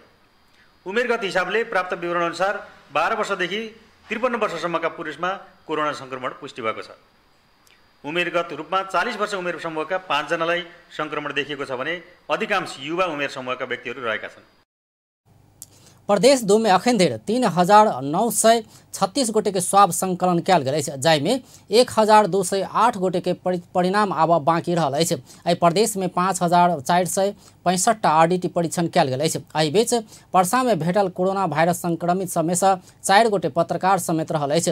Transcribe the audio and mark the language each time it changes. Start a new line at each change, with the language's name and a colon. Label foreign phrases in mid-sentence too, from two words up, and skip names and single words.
Nepali: उमेरगत हिसाबले प्राप्त विवरण अनुसार 12 वर्षदेखि 53 वर्षसम्मका पुरुषमा कोरोना सङ्क्रमण पुष्टि भएको छ। उमेरगत रूपमा 40 वर्ष उमेर समूहका 5 जनालाई सङ्क्रमण देखिएको छ भने अधिकांश युवा उमेर समूहका व्यक्तिहरू रहेका छन्।
Maithili: प्रदेश 2 में अखन धरि 3,936 गोटे के स्वाब संकलन कयल गेल अछि, जाहिमे 1,208 गोटे के परिणाम आब बाँकी रहल अछि। एहि प्रदेश में 5,465 आरडीटी परीक्षण कयल गेल अछि। एहि बीच पर्सा में भेटल कोरोना वायरस संक्रमित समेत 4 गोटे पत्रकार समेत रहल अछि।